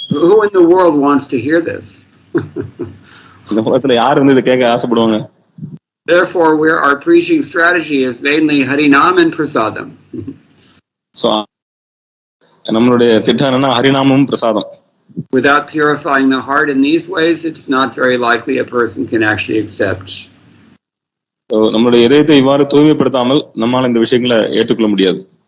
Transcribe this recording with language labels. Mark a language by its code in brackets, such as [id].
[en] Who in the world wants to hear this? [ta] இந்த உலகத்துல யார் வந்து இதை கேட்க ஆசைப்படுவாங்க? [en] Therefore, our preaching strategy is mainly Harinam and Prasadam. [ta] So, நம்மளுடைய திட்டம் என்னன்னா ஹரிநாமம் பிரசாதம். [en] Without purifying the heart in these ways, it's not very likely a person can actually accept [ta] நம்மளுடைய இதயத்தை இவ்வாறு தூய்மைப்படுத்தாமல் நம்மால் இந்த விஷயங்களை ஏற்றுக்கொள்ள முடியாது.